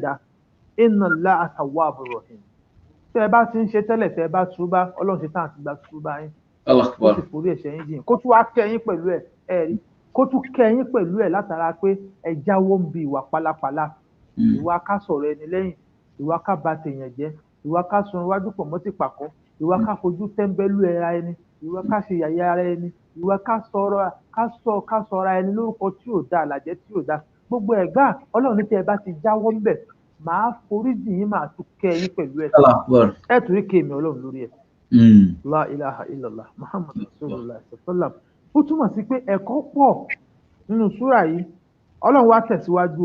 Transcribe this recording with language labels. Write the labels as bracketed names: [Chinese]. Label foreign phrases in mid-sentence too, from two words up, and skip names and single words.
[Yoruba] dá [Arabic] إن الله تواب رحيم [Yoruba] tẹ́ ẹ bá ti ń ṣe tẹ́lẹ̀ tẹ́ ẹ bá túbá ọlọ́run ṣe tán àti gba túbá yín ó sì forí ẹ̀ṣẹ̀ yín jìn kó tún wá kẹ́yìn pẹ̀lú ẹ̀ rí kó tún kẹ́yìn pẹ̀lú ẹ̀ látara pé ẹ jáwọ́ ń bi ìwà pálapàla ìwà ká sọ̀rọ̀ ẹni lẹ́yìn ìwà ká ba tèèyàn jẹ́ ìwà ká sun iwájú pọ̀ mọ́ ti pàkọ́ ìwà ká fojú tẹ́ńbẹ́lú ara ẹni ìwà ká ṣe yàyà ara ẹni ìwà ká sọra ẹni lórúkọ tí ò dáa àlàjẹ́ tí ò dáa gbogbo ẹ̀gbá ọlọ́run ní tí ẹ bá ti jáwọ́ ń bẹ̀ màá foríjì yín màá tún kẹ́yìn pẹ̀lú ẹ̀ tún rí kéèmí ọlọ́run lórí ẹ̀ [Arabic] لا إله إلا الله محمد رسول الله [Yoruba] sallam ó túmọ̀ sí pé ẹ̀kọ́ pọ̀ nínú súrà yìí ọlọ́run wá tẹ̀síwájú